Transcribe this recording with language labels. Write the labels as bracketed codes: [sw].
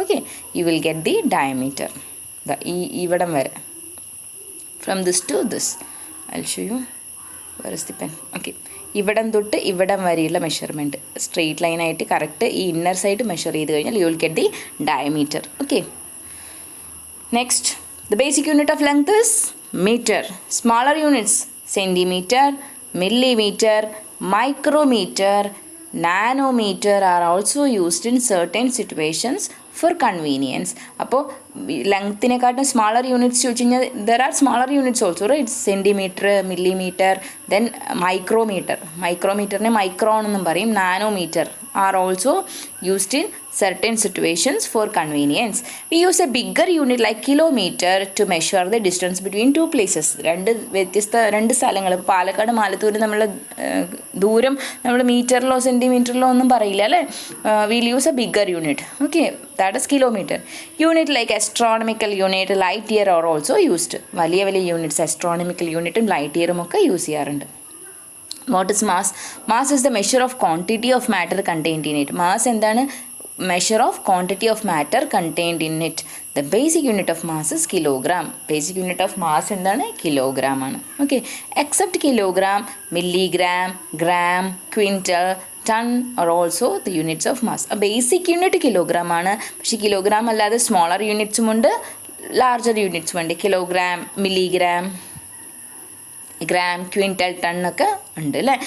[en] Okay, you will get the diameter. [ml] ഇവിടം വരെ, [en] From this to this. I will show you where is the pen. Okay, [ml] ഇവിടം തൊട്ട് ഇവിടം വരെയുള്ള measurement straight ലൈനായിട്ട് കറക്റ്റ് ഈ ഇന്നർ സൈഡ് മെഷർ ചെയ്ത് കഴിഞ്ഞാൽ [en] You will get the diameter. Okay, next, the basic unit of length is metre. Smaller units centimetre, millimeter, micrometer, nanometer are also used in certain situations for convenience. [ml] അപ്പോൾ ലെങ്ത്തിനെക്കാട്ടും [en] smaller units [ml] ചോദിച്ചു കഴിഞ്ഞാൽ [en] There are smaller units also right. [ml] Centimetre, millimetre, then മൈക്രോമീറ്ററിനെ micron എന്നും പറയും. [en] Nanometre are also used in certain situations for convenience. We use a bigger unit like kilometer to measure the distance between two places. [ml] രണ്ട് സ്ഥലങ്ങൾ, പാലക്കാട് മാലത്തൂർ നമ്മൾ ദൂരം നമ്മൾ മീറ്ററിലോ സെൻറ്റിമീറ്ററിലോ ഒന്നും പറയില്ല അല്ലേ. [en] we'll use a bigger unit. Okay, that is kilometer. Unit like astronomical unit, light year are also used. [ml] വലിയ units astronomical യൂണിറ്റും ലൈറ്റ് ഇയറും ഒക്കെ യൂസ് ചെയ്യാറുണ്ട്. [en] What is mass? Mass is the measure of quantity of matter contained in it. Mass [ml] എന്താണ്? [en] Measure of quantity of matter contained in it. The basic unit of mass is kilogram. Basic unit of mass [ml] എന്താണ്? Kilogram ആണ്. [en] Okay, except kilogram, milligram, gram, quintal, ton are also the units of mass. [ml] Basic unit kilogram ആണ്. പക്ഷേ kilogram അല്ലാതെ smaller യൂണിറ്റ്സും ഉണ്ട്, larger യൂണിറ്റ്സും ഉണ്ട്. Kilogram, milligram, gram, quintal, ton ഒക്കെ ഉണ്ട് അല്ലേ.